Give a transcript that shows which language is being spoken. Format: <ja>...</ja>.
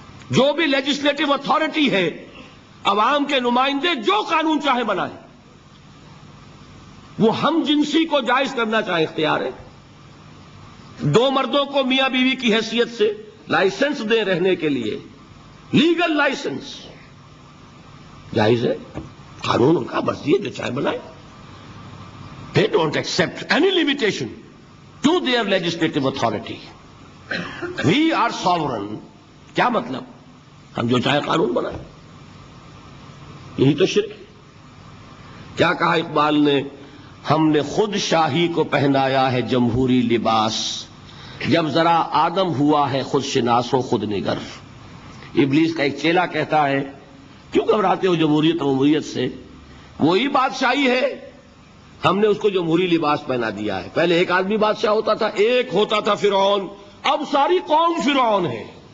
<ur>جو بھی legislative authority ہے, عوام کے نمائندے جو قانون چاہے بنائیں, وہ ہم جنسی کو جائز کرنا چاہے اختیار ہے. دو مردوں کو میاں بیوی کی حیثیت سے لائسنس دیں رہنے کے لیے, لیگل لائسنس جائز ہے, قانون ان کا مرضی ہے جو چاہے بنائے.</ur> <en>They don't accept any limitation to their legislative authority. We are sovereign.</en> <ur>کیا مطلب؟ ہم جو چاہے قانون بنائیں. یہی تو شرک ہے. کیا کہا اقبال نے؟ ہم نے خود شاہی کو پہنایا ہے جمہوری لباس، جب ذرا آدم ہوا ہے خود شناس و خود نگر۔ ابلیس کا ایک چیلا کہتا ہے کیوں گھبراتے ہو جمہوریت و جمہوریت سے، وہی بادشاہی ہے، ہم نے اس کو جمہوری لباس پہنا دیا ہے۔ پہلے ایک آدمی بادشاہ ہوتا تھا، ایک ہوتا تھا فرعون، اب ساری قوم فرعون ہے۔</ur>